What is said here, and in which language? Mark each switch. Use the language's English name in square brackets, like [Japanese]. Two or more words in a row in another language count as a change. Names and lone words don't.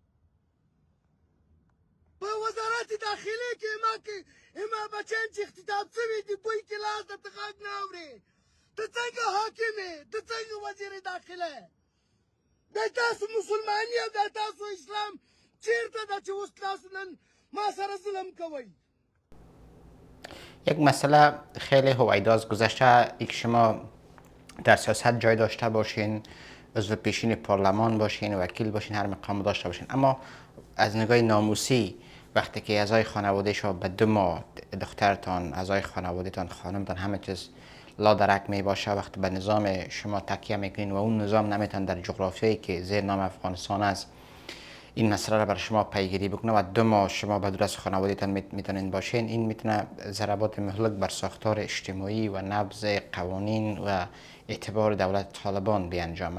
[Pashto] په وزارت داخلي کې اما بچیان چې اختطاف شوي دي دوی کلاس درته غږ نه اوري. ته څنګه حاکم یې؟ ته څنګه وزیر داخله یې؟ دا تاسو مسلماني او دا تاسو اسلام چېرته ده چې اوس تاسو نن ما سره ظلم کوئ؟ [Persian] یک مسئله خیلی هویداز گذشته، یک شما در سیاست جای داشته باشین، عضو پیشین پارلمان باشین، وکیل باشین، هر مقام داشته باشین، اما از نگاه ناموسی وقتی که اعضای خانواده شما به 2 ماه دخترتان، اعضای خانوادهتان، خانمتان همه چیز لا درک می باشه، وقتی به نظام شما تکیه میکنین و اون نظام نمیتون در جغرافیایی که زیر نام افغانستان است این مسئله را بر شما پیگیری بکنه و 2 ماه شما به دور از خانوادهتان میتونین باشین، این میتونه ضربات مهلک بر ساختار اجتماعی و نبض قوانین و اعتبار دولت طالبان بیانجامه.